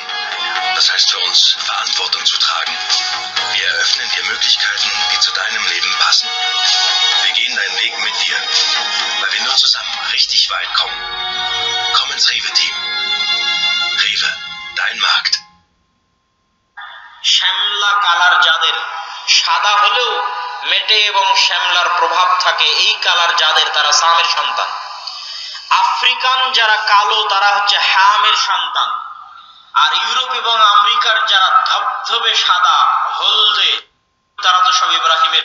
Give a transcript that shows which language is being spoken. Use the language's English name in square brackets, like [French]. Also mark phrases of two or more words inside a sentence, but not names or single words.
[German] Das heißt für uns, Verantwortung zu tragen. Wir eröffnen dir Möglichkeiten, die zu deinem Leben passen. Wir gehen deinen Weg mit dir, weil wir nur zusammen richtig weit kommen. Komm ins Rewe-Team. Rewe, dein Markt. [Bangla] শ্যামলা কালার যাদের, সাদা হলেও মেটে এবং শ্যামলার প্রভাব থাকে, এই কালার যাদের তারা সামের সন্তান। আফ্রিকান যারা কালো তারা হচ্ছে হামের সন্তান। আর ইউরোপ এবং আমেরিকার যারা ধবধবে সাদা হলদে তারা তো সব ইব্রাহিমের।